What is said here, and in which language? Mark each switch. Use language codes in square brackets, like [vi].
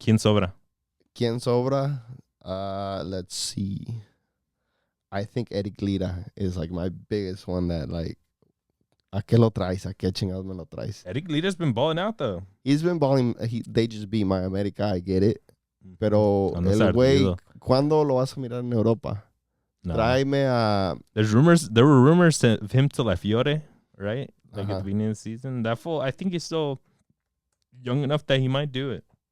[es] ¿Quién sobra? ¿Quién sobra? [en] Let's see. I think Eric Lira is, like, my biggest one that, like, [es] ¿a qué lo traes? ¿A qué chingados me lo traes? [en] Eric Lira's been balling out, though. He's been balling. They just beat my America. I get it. [es] Pero el güey, ¿cuándo lo vas a mirar en Europa? No. Tráeme a... [en] There were rumors of him to La Fiore, right? Like at the beginning of the season. That fool, I think he's still young enough that he might do it.